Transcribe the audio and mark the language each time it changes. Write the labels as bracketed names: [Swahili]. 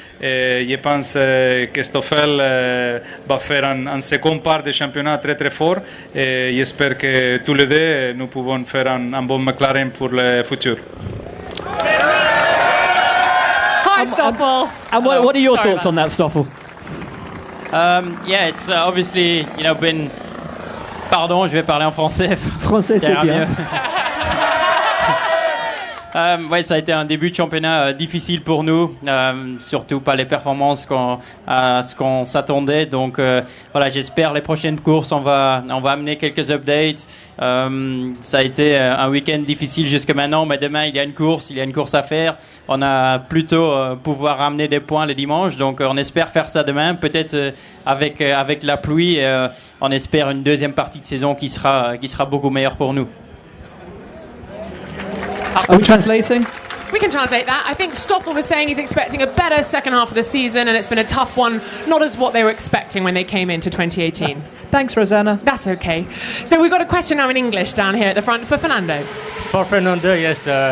[French] Et je pense que Stoffel va faire un second part de championnat très très fort. Et j'espère que tous les deux, nous pouvons faire un bon McLaren pour le futur. [English] Hi, Stoffel. And what are your thoughts on that, Stoffel? Yeah, it's obviously, been... [French] Pardon, je vais parler en français. Français, c'est bien. Ouais, ça a été un début de championnat difficile pour nous, surtout pas les performances à ce qu'on s'attendait. Donc voilà, j'espère les prochaines courses, on va amener quelques updates. Ça a été un week-end difficile jusque maintenant, mais demain il y a une course à faire. On a plutôt pouvoir ramener des points le dimanche, donc on espère faire ça demain, peut-être avec la pluie. On espère une deuxième partie de saison qui sera beaucoup meilleure pour nous. [English] Are we translating? We can translate that. I think Stoffel was saying he's expecting a better second half of the season, and it's been a tough one, not as what they were expecting when they came into 2018. Thanks, Rosanna. That's okay. So we've got a question now in English down here at the front for Fernando. For Fernando, yes.